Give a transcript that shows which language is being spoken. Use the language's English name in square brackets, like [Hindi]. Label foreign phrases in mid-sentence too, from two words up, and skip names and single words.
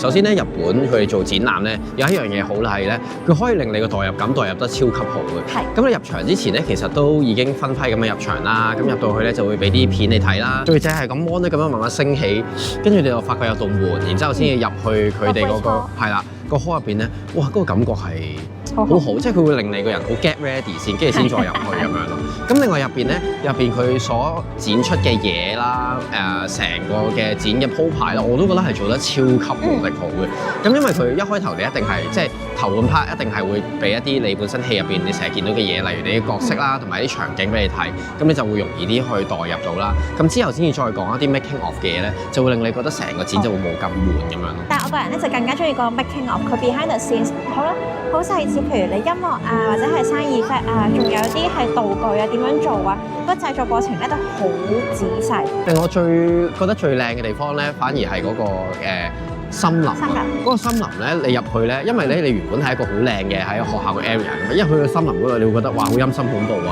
[Cantonese] 首先咧日本佢哋做展覽咧有一樣嘢好係咧，佢可以令你個代入感代入得超級好嘅。係。咁你入場之前咧其實都已經分批咁樣入場啦，咁入到去咧就會俾啲片你睇啦，最正係咁 mon 咧咁樣慢慢升起，跟住你就發覺有道門，然之後先至入去佢哋嗰個係啦個 hall 入邊咧，哇嗰個感覺係好好，即係佢會令你個人好 [English] get ready [Cantonese] 先，跟住先再入去咁樣咯。咁另外入邊咧，入邊佢所展出嘅嘢啦，成個嘅展嘅鋪排啦，我都覺得係做得超級無敵好嘅。咁因為佢一開頭你一定係即係頭半 part 一定係會俾一啲你本身戲入邊你成日見到嘅嘢，例如你啲角色啦，同埋啲場景俾你睇，咁你就會容易啲去代入到啦。咁之後先至再講一啲 [English] making of [Cantonese] 嘅嘢咧，就會令你覺得成個展就會冇咁悶咁樣咯。但係我個人咧就更加中意個 [English] making of， [Cantonese] 佢 [English] behind the scenes [Cantonese] 好啦，好細緻，譬如你音樂啊，或者係生意 effect 啊，仲有啲係道具啊，點樣做啊，個製作過程咧都好仔細。令我覺得最靚嘅地方咧，反而係嗰個森林。森林嗰個森林咧，你入去咧，因為咧你原本係一個好靚嘅喺學校嘅 area 咁，一去到森林嗰度，你會覺得哇好陰森恐怖啊，